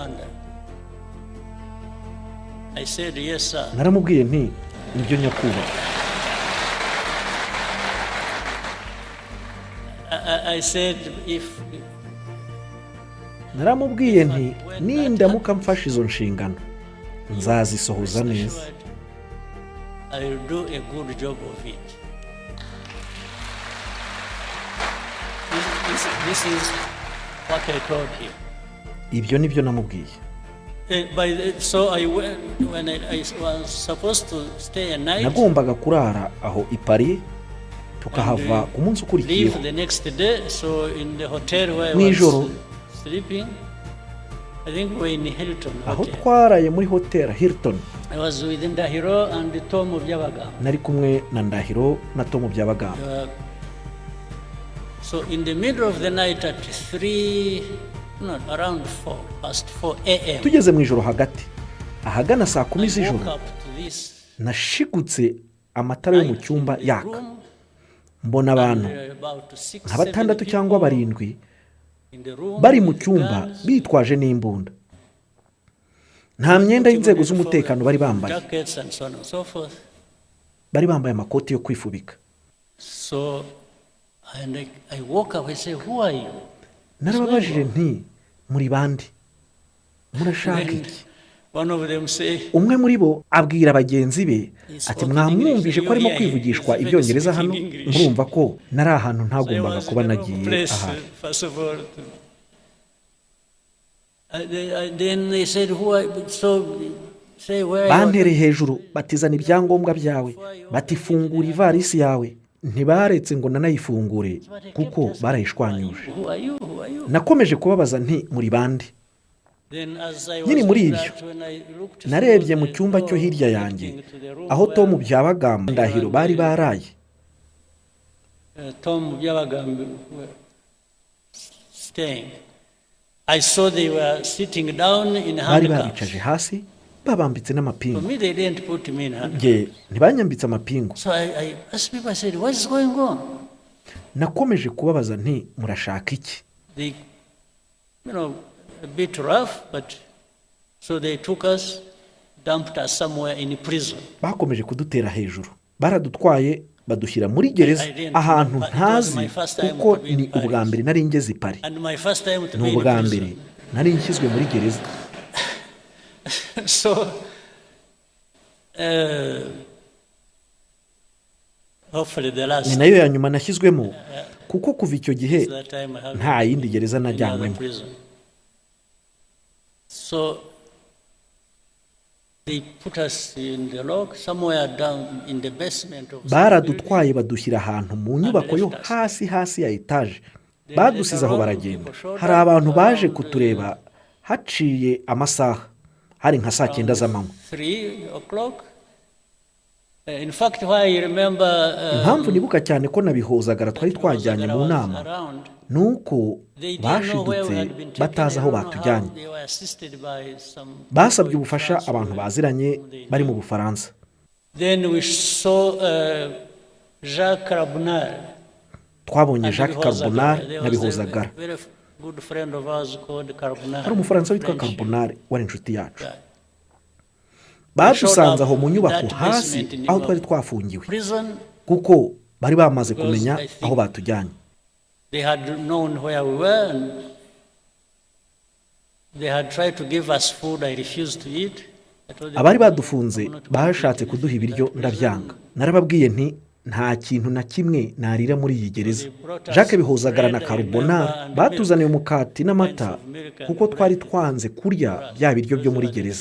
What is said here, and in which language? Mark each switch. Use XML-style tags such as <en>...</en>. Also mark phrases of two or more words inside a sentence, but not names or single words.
<rw>Naramubwiye nti nibyo nyakubahwa. Naramubwiye nti nindamuka mfashe izo nshingano nzazisohoza neza.</rw> <en>This is what I told him.</en> <rw>Ibyo nibyo namubwiye.</rw> <en>So when I was supposed to stay a night.</en> <rw>Nagombaga kurara aho i Paris, tukahava ku munsi ukurikiyeho.</rw> <en>Leave the next day, so in the hotel where I was sleeping, I think we were in Hilton.</en> <rw>Aho twaraye muri hotel Hilton.</rw> <en>I was with Ndahiro and Tom Byabagamba.</en> <rw>Nari kumwe na Ndahiro na Tom Byabagamba.</rw> <en>So in the middle of the night at 3 No, around 4, past 4 a.m.</en> <rw>tugeze mu ijoro hagati ahagana saa kumi</rw> <en>I</en> <rw>z'ijoro</rw> <en>woke up to this</en> <rw>nashigutse amatara yo mu cyumba yaka mbona abantu</rw> <en>about 6,</en> <rw>nka batandatu</rw> <en>7</en> <rw>cyangwa</rw> <en>people</en> <rw>barindwi</rw> <en>in the room</en> <rw>bari mu</rw> <en>with</en> <rw>cyumba</rw> <en>guns,</en> <rw>bitwaje n'imbunda nta myenda y'inzego z'umutekano bari bambaye</rw> <en>jackets and so on and so forth.</en> <rw>bari bambaye amakoti yo kwifubika</rw> <en>So and I woke up and said, who are you?</en> <rw>narababajije nti muri bandi murashaka</rw> <en>Then</en> <rw>iki</rw> <en>one of them say,</en> <rw>umwe muri bo abwira bagenzi be ati mwamwumvise ko arimo kwivugishwa ibyongereza hano murumva ko nari ahantu ntagombaga kuba nagiye ahari</rw> <en>first of all. Then they said, who are you? So say where you are.</en> <rw>bantereye hejuru batizana ibyangombwa byawe batifungura ivarisi yawe ntibaretse ngo nanayifungure kuko barayishwanyuje</rw> <en>Who are you? Who are you?</en> <rw>nakomeje kubabaza nti muri bandi</rw> <en>Then as I was</en> <rw>Nyiri muri</rw> <en>doing</en> <rw>ibyo,</rw> <en>that, when I looked</en> <rw>narebye</rw> <en>through</en> <rw>mu</rw> <en>the</en> <rw>cyumba cyo</rw> <en>door</en> <rw>hirya yanjye</rw> <en>leading to the room</en> <rw>aho</rw> <en>where,</en> <rw>Tom Byabagamba Ndahiro bari baraye</rw> <en>Tom Byabagamba were staying. I saw they were sitting down in</en> <rw>bari</rw> <en>handcuffs.</en> <rw>babicaje hasi babambitse</rw> <en>For</en> <rw>n'amapingu</rw> <en>me, they didn't put me in handcuffs.</en> <rw>nge ntibanyambitse amapingu</rw> <en>So I asked people, I said, what is going on?</en> <rw>nakomeje kubabaza nti murashaka iki</rw> <en>They, a bit rough, but so they took us, dumped us somewhere in prison.</en> <rw>bakomeje kudutera hejuru baradutwaye badushyira muri gereza ahantu ntazi kuko ni ubwa mbere nari ngeze i Paris</rw> <en>And my first time to</en> <rw>ni</rw> <en>be in</en> <rw>ubwa mbere</rw> <en>prison.</en> <rw>nari nshyizwe muri gereza</rw> <en>So, hopefully the last</en> <rw>ni nayo ya nyuma nashyizwemo kuko kuva icyo gihe</rw> <en>that time I have</en> <rw>nta yindi gereza</rw> <en>in another</en> <rw>najyanywemo</rw> <en>prison. So they put us in the log somewhere down in the basement of some building.</en> <rw>baradutwaye badushyira ahantu mu nyubako yo hasi ya etaje badusize aho baragenda hari abantu baje kutureba haciye amasaha hari nka saa 9 z'amanywa</rw> <en>3 o'clock. In fact, why I remember</en> <rw>impamvu nibuka cyane ko nabihozagara twari twajyanye mu nama</rw> <en>around,</en> <rw>ni uko</rw> <en>they didn't know where we</en> <rw>bashidutse</rw> <en>had been taken.</en> <rw>batazi aho</rw> <en>They don't know how</en> <rw>batujyanye</rw> <en>they were assisted by some</en> <rw>basabye</rw> <en>people in</en> <rw>ubufasha</rw> <en>France</en> <rw>abantu</rw> <en>who-</en> <rw>baziranye</rw> <en>whom they</en> <rw>bari mu</rw> <en>knew.</en> <rw>Bufaransa</rw> <en>Then we saw Jacques Carbonell.</en> <rw>twabonye</rw> <en>and</en> <rw>Jacques</rw> <en>Bihozagara.</en> <rw>Carbonell</rw> <en>There</en> <rw>na</rw> <en>was</en> <rw>Bihozagara</rw> <en>a very good friend of ours called Carbonell.</en> <rw>hari umufaransa witwa</rw> <en>French</en> <rw>Carbonell wari inshuti yacu</rw> <en>guy.</en> <rw>badusanze aho mu nyubako</rw> <en>That</en> <rw>hasi</rw> <en>basement in</en> <rw>aho</rw> <en>the</en> <rw>twari twafungiwe</rw> <en>Prison,</en> <rw>kuko bari bamaze</rw> <en>Because</en> <rw>kumenya</rw> <en>I think-</en> <rw>aho batujyanye</rw> <en>they had known where we were and they had tried to give us food. I refused to eat. I told them,</en> <rw>abari badufunze</rw> <en>"I'm not going to</en> <rw>bashatse</rw> <en>eat</en> <rw>kuduha</rw> <en>anything in</en> <rw>ibiryo</rw> <en>that prison."</en> <rw>ndabyanga narababwiye nti nta kintu na kimwe narira muri iyi gereza Jacques Bihozagara na Carbonell batuzaniye umukati n'amata kuko twari twanze kurya bya biryo byo muri gereza</rw>